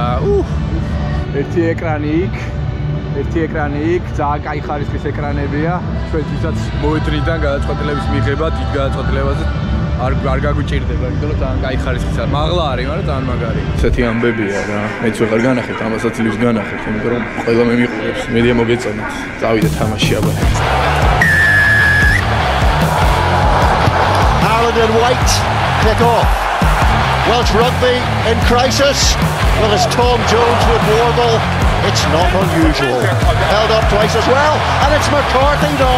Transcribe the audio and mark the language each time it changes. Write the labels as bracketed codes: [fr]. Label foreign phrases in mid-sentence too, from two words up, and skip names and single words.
[ka] ერთი ეკრანი იქ, ძალიან კაი ხარისხის ეკრანებია. ჩვენთვისაც მოედნიდან გადაწყვეტილების მიღება, დიდ გადაწყვეტილებაზე არ გაგვიჭირდება, იმიტომ რომ ძალიან კაი ხარისხისა. მაღლა არის, მაგრამ ძალიან მაგარი. ესეთი ამბებია რა. მეც ვეღარ განახეთ, ამასაც ლივს განახეთ, იმიტომ რომ ყველა მე მიყურებს. მედია მოგეწონათ. წავიდე თამაში აბა. [en] Ireland and White kick off. Welsh rugby in crisis. Well, it's Tom Jones with Warble. It's not unusual. Held up twice as well, and it's McCarthy now.